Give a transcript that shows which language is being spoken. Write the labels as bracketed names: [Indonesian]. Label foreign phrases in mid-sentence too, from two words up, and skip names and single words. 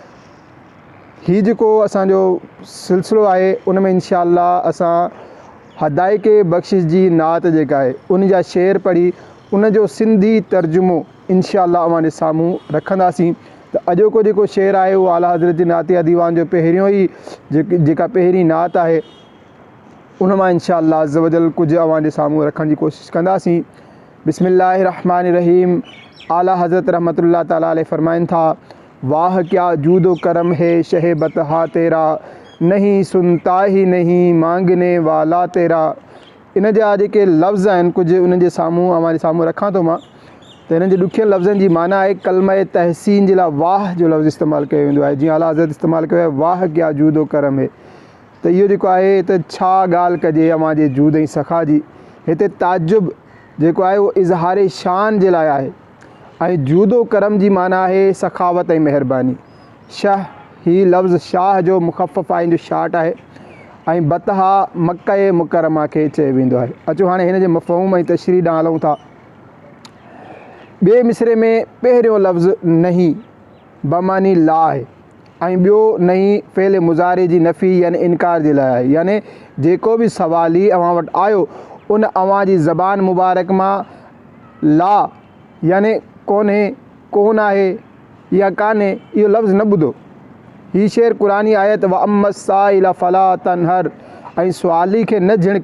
[Sindhi] हीउ जेको असांजो सिलसिलो आहे उन में इंशाअल्लाह असां हदाइक़ बख़्शिश जी नात जेका आहे उन जा शेर पढ़ी उन जो सिंधी तर्जुमो इंशाअल्लाह अव्हां जे साम्हूं रखंदासीं। त अॼोको जेको शेर आहे उहो आला हज़रत जी नातिया दीवान जो पहिरियों ई जेका पहिरीं नात आहे उन मां इंशाअल्लाह [Arabic] عز وجل [Sindhi] कुझु अव्हां जे साम्हूं रखण जी कोशिशि कंदासीं। [Arabic] بسم الله الرحمن الرحيم. [Sindhi] आला हज़रत रहमतुल्लाह ताला अलैह फरमाइनि था, [Urdu] واہ کیا جود و کرم ہے شہِ بطحا تیرا، نہیں سنتا ہی نہیں مانگنے والا تیرا. [Sindhi] इन जा जेके लफ़्ज़ आहिनि कुझु उन्हनि जे साम्हूं अव्हां जे साम्हूं रखां थो मां। त हिननि जे ॾुखियनि लफ़्ज़नि जी माना आहे कलमा तहसीन जे लाइ वाह जो लफ़्ज़ इस्तेमालु कयो वेंदो आहे। जीअं आला हज़रत इस्तेमालु कयो आहे [Urdu] واہ کیا جود و کرم ہے, [Sindhi] त इहो जेको आहे त छा ॻाल्हि कजे अव्हां जे जूद ऐं सखा जी। हिते ताजुब जेको आहे उहो इज़हारे शान जे लाइ आहे ऐं जूदो करम जी माना आहे सखावत ऐं महिरबानी। शाह ही लफ़्ज़ शाह जो मुख़फ़फ़ आहे, जो शाट आहे, ऐं बतहा मक्का मुकरमा खे चयो वेंदो आहे। अचो हाणे हिन जे मफ़हूम ऐं तशरीह ॾांहुं हलूं था। ॿिए मिसरे में पहिरियों लफ़्ज़ नहीं बमानी ला आहे ऐं ॿियो नहीं फ़ेल मुज़ारे जी नफ़ी यानी इनकार जे लाइ आहे। यानी जेको बि सवाली अव्हां वटि आयो उन अव्हां जी ज़बान मुबारक मां ला यानी कोन्हे, कोन आहे या कान्हे इहो लफ़्ज़ न ॿुधो। हीउ शेर क़ुरानी आयत [Arabic] وأما السائل فلا تنهر, [Sindhi] ऐं सुवाली खे न झिणक।